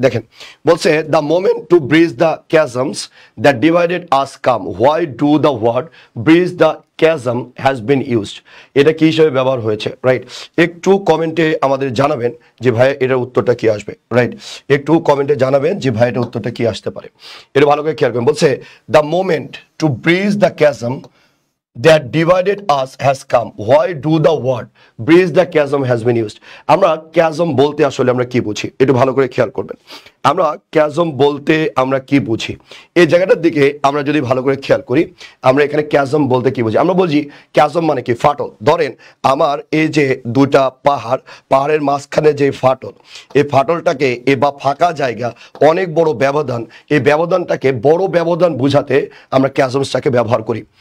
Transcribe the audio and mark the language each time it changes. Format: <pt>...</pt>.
<bn>দেখেন, বলছে</bn> <en>The moment to bridge the chasms that divided us come, why do the word bridge the chasm has been used.</en> <bn>এটা কি হিসেবে ব্যবহার হয়েছে, রাইট? একটু কমেন্টে আমাদের জানাবেন যে ভাই এটার উত্তরটা কি আসবে, রাইট? একটু কমেন্টে জানাবেন যে ভাই এটার উত্তরটা কি আসতে পারে। এটা ভালো করে খেয়াল করবেন। বলছে</bn> <en>The moment to bridge the chasm that divided us has come, why do the word bridge the chasm has been used।</en> <bn>আমরা chasm বলতে আসলে আমরা কি বুঝি একটু ভালো করে খেয়াল করবেন। আমরা chasm বলতে আমরা কি বুঝি, এই জায়গাটার দিকে আমরা যদি ভালো করে খেয়াল করি, আমরা এখানে chasm বলতে কি বুঝি। আমরা বলছি chasm মানে কি? ফাটল। ধরেন আমার এই যে দুইটা পাহাড়ের মাঝখানে যে ফাটল, এই ফাটলটাকে বা ফাঁকা জায়গা, অনেক বড় ব্যবধান, এই ব্যবধানটাকে বড় ব্যবধান বুঝাতে আমরা chasmsটাকে ব্যবহার করি।</bn>